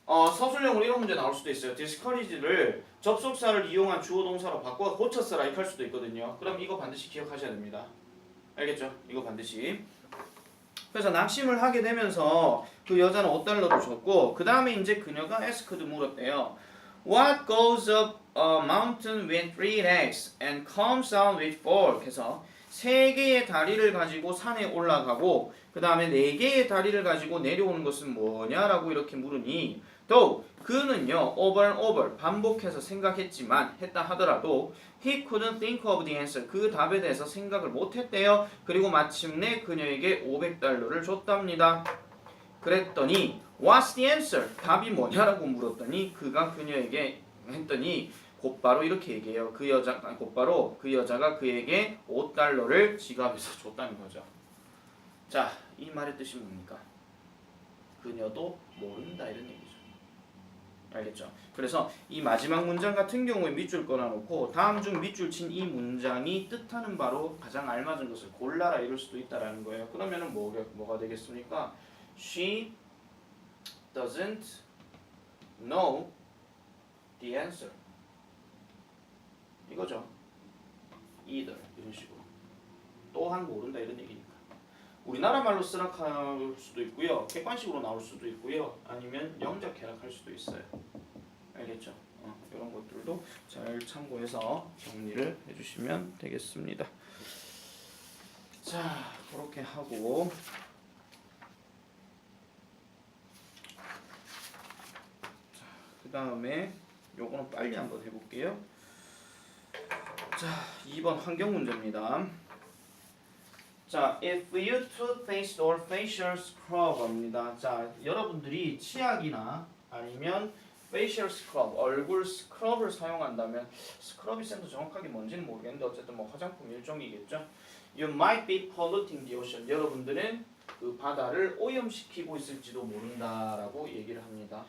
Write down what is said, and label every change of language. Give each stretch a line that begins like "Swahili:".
Korean: 서술형으로 이런 문제 나올 수도 있어요. discourage를 접속사를 이용한 주어 동사로 바꿔 고쳤어라 이렇게 할 수도 있거든요. 그럼 이거 반드시 기억하셔야 됩니다. 알겠죠? 이거 반드시. 그래서 낙심을 하게 되면서 그 여자는 $5도 줬고 그 다음에 이제 그녀가 asked 물었대요.
English: What goes up a mountain with 3 legs and comes down with 4?
Korean: 그래서 3개의 다리를 가지고 산에 올라가고 그 다음에 4개의 다리를 가지고 내려오는 것은 뭐냐라고 이렇게 물으니 though 그는요
English: over and over
Korean: 반복해서 생각했지만 했다 하더라도
English: he couldn't think of the answer
Korean: 그 답에 대해서 생각을 못했대요. 그리고 마침내 그녀에게 $500를 줬답니다. 그랬더니
English: what's the answer?
Korean: 답이 뭐냐라고 물었더니 그가 그녀에게 했더니 곧바로 이렇게 얘기해요. 곧바로 그 여자가 그에게 $5를 지갑에서 줬다는 거죠. 자, 이 말의 뜻이 뭡니까? 그녀도 모른다 이런 얘기죠. 알겠죠? 그래서 이 마지막 문장 같은 경우에 밑줄 꺼놔놓고 다음 중 밑줄 친 이 문장이 뜻하는 바로 가장 알맞은 것을 골라라 이럴 수도 있다라는 거예요. 그러면은 뭐가 되겠습니까?
English: She doesn't know the answer.
Korean: 이거죠. either 이런 식으로. 또한 모른다 이런 얘기니까. 우리나라 말로 쓰락할 수도 있고요. 객관식으로 나올 수도 있고요. 아니면 영작 해락할 수도 있어요. 알겠죠? 이런 것들도 잘 참고해서 정리를 해주시면 되겠습니다. 자, 그렇게 하고 그 다음에 요거는 빨리 한번 해볼게요. 자, 2번 환경 문제입니다. 자,
English: if you toothpaste or facial scrub입니다.
Korean: 자, 여러분들이 치약이나 아니면 facial scrub, 얼굴 스크럽을 사용한다면 스크럽이 쌤도 정확하게 뭔지는 모르겠는데 어쨌든 뭐 화장품 일종이겠죠.
English: You might be polluting the ocean.
Korean: 여러분들은 그 바다를 오염시키고 있을지도 모른다라고 얘기를 합니다.